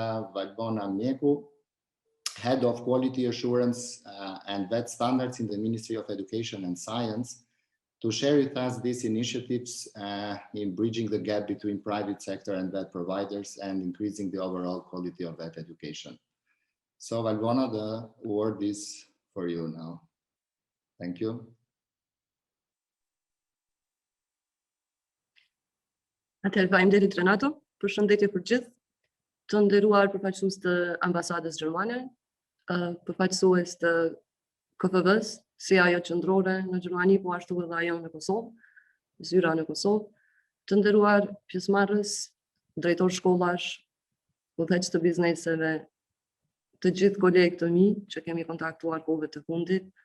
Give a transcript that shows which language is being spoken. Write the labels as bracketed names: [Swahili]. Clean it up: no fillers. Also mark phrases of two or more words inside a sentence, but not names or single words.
[English] 𝗥𝗲𝗴𝗶, Head of Quality Assurance and Vet Standards in the Ministry of Education and Science, to share with us these initiatives in bridging the gap between private sector and vet providers and increasing the overall quality of vet education. So, 𝗥𝗲𝗴𝗶, the word is for you now. Thank you. [Albanian] Atëherë, faleminderit Renato, përshëndetje për gjithë, të nderuar përfaqësues të ambasadës gjermane, përfaqësues të KFV-s, si ajo qendrore në Gjermani, po ashtu edhe ajo në Kosovë, zyra në Kosovë, të nderuar pjesëmarrës, drejtor shkollash, udhëheqës të bizneseve, të gjithë kolegët të mi që kemi kontaktuar kohëve të fundit.